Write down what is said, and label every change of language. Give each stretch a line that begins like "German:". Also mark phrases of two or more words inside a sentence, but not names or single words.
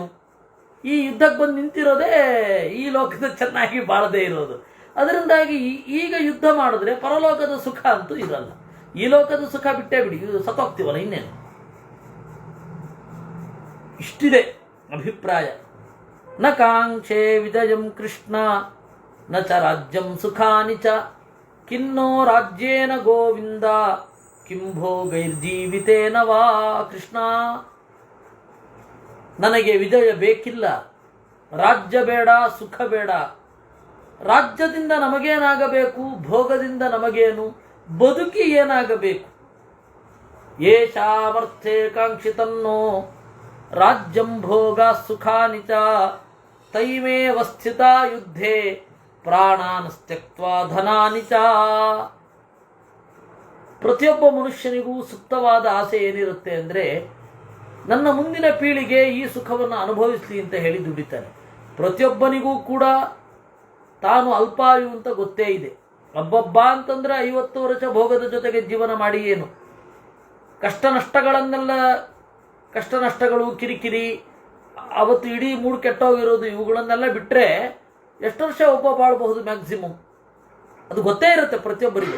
Kannada: ಈ ಯುದ್ಧಕ್ಕೆ ಬಂದು ನಿಂತಿರೋದೇ ಈ ಲೋಕದ ಚೆನ್ನಾಗಿ ಬಾಳದೇ ಇರೋದು. ಅದರಿಂದಾಗಿ ಈಗ ಯುದ್ಧ ಮಾಡಿದ್ರೆ ಪರಲೋಕದ ಸುಖ ಅಂತೂ ಇರಲ್ಲ. ಈ ಲೋಕದ ಸುಖ ಬಿಟ್ಟೇ ಬಿಡಿ, ಸತ್ತೋಗ್ತೀವಲ್ಲ, ಇನ್ನೇನು. ಇಷ್ಟಿದೆ ಅಭಿಪ್ರಾಯ.
Sanskrit: ನ ಕಾಂಕ್ಷೆ ವಿಜಯಂ ಕೃಷ್ಣ ನ ಚ ರಾಜ್ಯಂ ಸುಖಾನಿ ಚ ಕಿನ್ನೋ ರಾಜ್ಯೇನ ಗೋವಿಂದ ಕಿಂ ಭೋಗೈರ್ಜೀವಿತೇನ ವಾ.
Kannada: ಕೃಷ್ಣ, ನನಗೆ ವಿಜಯ ಬೇಕಿಲ್ಲ, ರಾಜ್ಯ ಬೇಡ, ಸುಖ ಬೇಡ. ರಾಜ್ಯದಿಂದ ನಮಗೇನಾಗಬೇಕು, ಭೋಗದಿಂದ ನಮಗೇನು, ಬದುಕಿ ಏನಾಗಬೇಕು.
Sanskrit: ಯೇಷಾಮರ್ಥೇ ಕಾಂಕ್ಷಿತನ್ನೋ ರಾಜ್ಯಂ ಭೋಗ ಸುಖಾನಿ ಚ ತೈಮೇವ ಸ್ಥಿತ ಯುದ್ಧೇ ಪ್ರಾಣಾನ್ ತ್ಯಕ್ತ್ವಾ ಧನಾನಿ ಚ.
Kannada: ಪ್ರತಿಯೊಬ್ಬ ಮನುಷ್ಯನಿಗೂ ಸುಪ್ತವಾದ ಆಸೆ ಏನಿರುತ್ತೆ ಅಂದರೆ, ನನ್ನ ಮುಂದಿನ ಪೀಳಿಗೆ ಈ ಸುಖವನ್ನು ಅನುಭವಿಸಲಿ ಅಂತ ಹೇಳಿ ದುಡಿತಾನೆ. ಪ್ರತಿಯೊಬ್ಬನಿಗೂ ಕೂಡ ತಾನು ಅಲ್ಪಾಯು ಅಂತ ಗೊತ್ತೇ ಇದೆ. ಅಬ್ಬಬ್ಬ ಅಂತಂದರೆ 50 ವರ್ಷ ಭೋಗದ ಜೊತೆಗೆ ಜೀವನ ಮಾಡಿ ಏನು, ಕಷ್ಟ ನಷ್ಟಗಳು, ಕಿರಿಕಿರಿ, ಅವತ್ತು ಇಡೀ ಮೂಡ್ ಕೆಟ್ಟೋಗಿರೋದು, ಇವುಗಳನ್ನೆಲ್ಲ ಬಿಟ್ಟರೆ ಎಷ್ಟು ವರ್ಷ ಒಬ್ಬ ಬಾಳಬಹುದು ಮ್ಯಾಕ್ಸಿಮಮ್, ಅದು ಗೊತ್ತೇ ಇರುತ್ತೆ ಪ್ರತಿಯೊಬ್ಬರಿಗೂ.